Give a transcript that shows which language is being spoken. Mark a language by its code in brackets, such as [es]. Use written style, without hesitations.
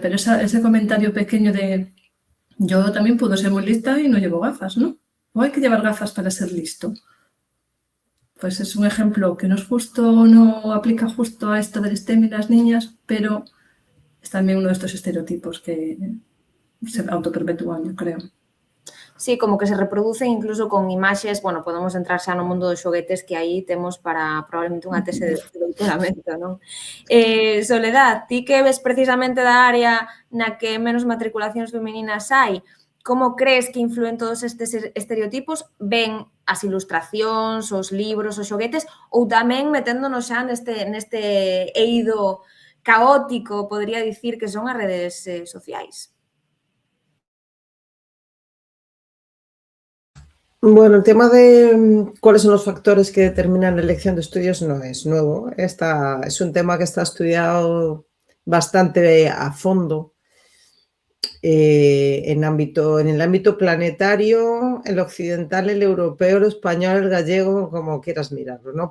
[es] Pero ese comentario pequeño de yo también puedo ser muy lista y no llevo gafas, ¿no? O hay que llevar gafas para ser listo. Pues es un ejemplo que no es justo, no aplica justo a esto del STEM y las niñas, pero es también uno de estos estereotipos que se autoperpetúan, yo creo. [gl] Sí, [es] como que se reproducen incluso con [gl] imaxes, bueno, podemos entrar xa no mundo dos xoguetes que aí temos para probablemente unha tese de doutoramento, non? Soledad, ti que ves precisamente da área na que menos matriculacións femininas hai, como crees que influen todos estes estereotipos? Ben as ilustracións, os libros, os xoguetes, ou tamén meténdonos xa neste eido caótico, podría dicir, que son as redes sociais? [es] Bueno, el tema de cuáles son los factores que determinan la elección de estudios no es nuevo. Es un tema que está estudiado bastante a fondo en el ámbito planetario, el occidental, el europeo, el español, el gallego, como quieras mirarlo, ¿no?